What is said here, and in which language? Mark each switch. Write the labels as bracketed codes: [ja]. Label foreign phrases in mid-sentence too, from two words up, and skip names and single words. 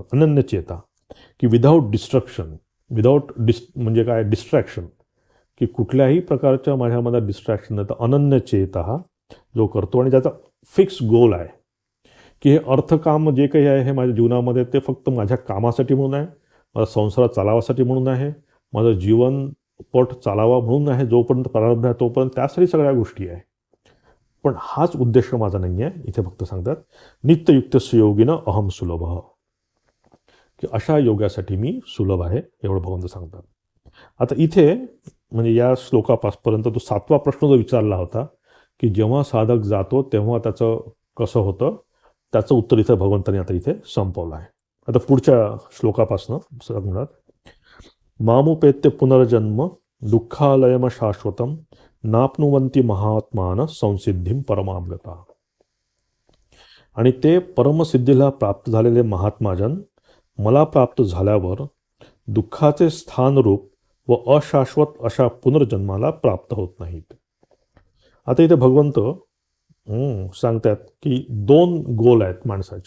[sa] अनन्य चेता, [mr] की [en] without distraction, [mr] विदाऊट म्हणजे काय, डिस्ट्रॅक्शन, की कुठल्याही प्रकारच्या माझ्यामध्ये डिस्ट्रॅक्शन नाही, तर [sa] अनन्य चेता [mr] हा जो करतो आणि ज्याचा [en] fix goal [mr] आहे की हे अर्थकाम जे काही आहे हे माझ्या जीवनामध्ये ते फक्त माझ्या कामासाठी म्हणून आहे, माझा संसार चालावासाठी म्हणून आहे, माझं जीवनपट चालावा म्हणून आहे, जोपर्यंत प्रारब्ध आहे तोपर्यंत त्यासाठी सगळ्या गोष्टी आहे. पण हाच उद्देश माझा नाही आहे. इथे फक्त सांगतात [sa] नित्ययुक्तस्य योगिनं अहम सुलभ, [mr] की अशा योगासाठी मी सुलभ आहे, एवढं भगवंत सांगतात. आता इथे म्हणजे या श्लोकापासपर्यंत तो 7वा प्रश्न जो विचारला होता की जेव्हा साधक जातो तेव्हा त्याचं कसं होतं, त्याचं उत्तर इथे भगवंतांनी आता इथे संपवलं आहे. आता पुढच्या श्लोकापासनं सांगतात, [sa] मामुपेत्य पुनर्जन्म दुःखालयम शाश्वतम नाप्नुवंती महात्मान संसिद्धिम परमागता. [mr] आणि ते परमसिद्धीला प्राप्त झालेले महात्माजन मला प्राप्त झाल्यावर दुःखाचे स्थानरूप व अशाश्वत अशा पुनर्जन्माला प्राप्त होत नाहीत. आता इथे भगवंत सांगतात की 2 गोल आहेत माणसाचे.